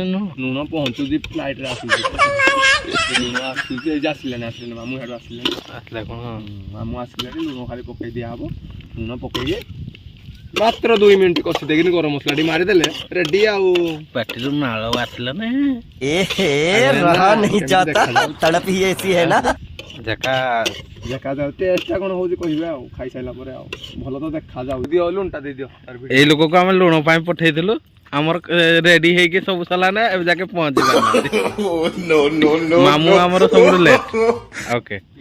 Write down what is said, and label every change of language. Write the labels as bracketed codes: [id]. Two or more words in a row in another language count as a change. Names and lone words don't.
[or] ଲୁଣ ପହଞ୍ଚୁଛି ଫ୍ଲାଇଟ୍ରେ ଆସୁଛି ଲୁଣ ଆସୁଛି ଏଇ ଯେ ଆସିଲାନି ମାମୁଁ ହାଡ଼ୁ ଆସିଲାନି ଆସିଲା କ'ଣ ମାମୁଁ ଆସିଲାନି ଲୁଣ ଖାଲି ପକେଇ ଦିଆହେବ ଲୁଣ ପକେଇକି ମାତ୍ର 2 ମିନିଟ୍ କଷି ଦେଇକିନି ଗରମ ମସଲାଟି ମାରିଦେଲେ ରେଡ଼ି ଆଉ ପାଟିରୁ ନାଳ ଆସିଲା ନା [hi] रहा नहीं जाता तड़प ही ऐसी है ना [or] ଦେଖାଯାଉ ଟେଷ୍ଟଟା କ'ଣ ହେଉଛି କହିବେ ଆଉ ଖାଇସାରିଲା ପରେ ଆଉ ଭଲ ତ ଦେଖାଯାଉ ଦିଅ ଲୁଣଟା ଦେଇଦିଅ ଏଇ ଲୋକକୁ ଆମେ ଲୁଣ ପାଇଁ ପଠେଇଥିଲୁ ଆମର ରେଡି ହେଇକି ସବୁ ସରିଲା ନା ଏବେ ଯାକେ ପହଞ୍ଚି ପାରୁନାହାନ୍ତି ମାମୁଁ ଆମର ସବୁଠୁ [en] late okay